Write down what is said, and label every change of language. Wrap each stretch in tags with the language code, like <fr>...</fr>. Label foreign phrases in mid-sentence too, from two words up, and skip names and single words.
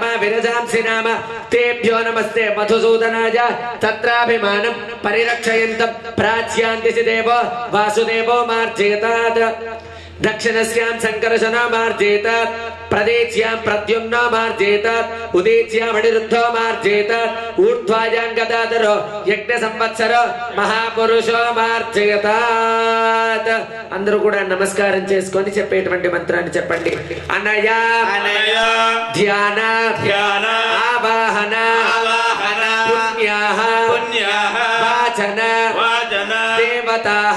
<sa>विरजांसि नाम तेभ्यो नमस्ते मधुसूदनाय तत्राभिमानं परिरक्षयन्तं प्राच्यान्ति देवो वासुदेवो मार्जयतात् दक्षिणस्यां संकर्षणो मार्जयतात् प्रदेश्यां प्रद्युम्नो मार्जयतात् उदेश्यां अनिरुद्धो मार्जयतात् ऊर्ध्वायां गदाधरो यज्ञसंवत्सरो महापुरुषो మార్జయతాత్</sa> <te>అందరూ కూడా నమస్కారం చేసుకొని చెప్పేటువంటి మంత్రాన్ని చెప్పండి అనయ</te> <sa>అనయ ధ్యాన ధ్యాన ఆవాహన ఆవాహన పుణ్యాః పుణ్యాః వాచన వాచన దేవతాః</sa>